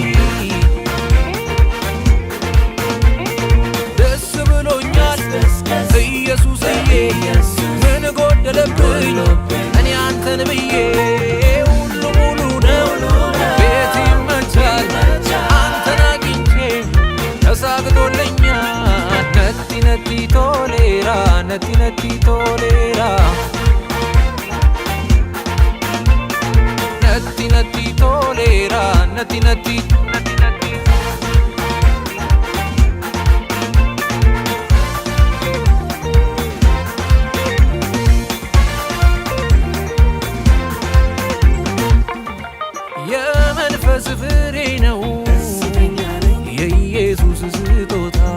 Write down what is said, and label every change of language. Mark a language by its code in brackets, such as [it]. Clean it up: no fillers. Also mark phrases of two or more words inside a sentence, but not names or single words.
[am] ደስ ብሎኛል ኢየሱስዬ ምን ጎደለብኝ እኔ አንተን ብዬ ሁሉ ሙሉ ነው ቤት ይመቻል አንተን አግኝቼ ተሳክቶልኛል [om] nati tolera nati tolera nati tolera nati [am] የመንፈስ ፍሬ ነው የኢየሱስ ስጦታ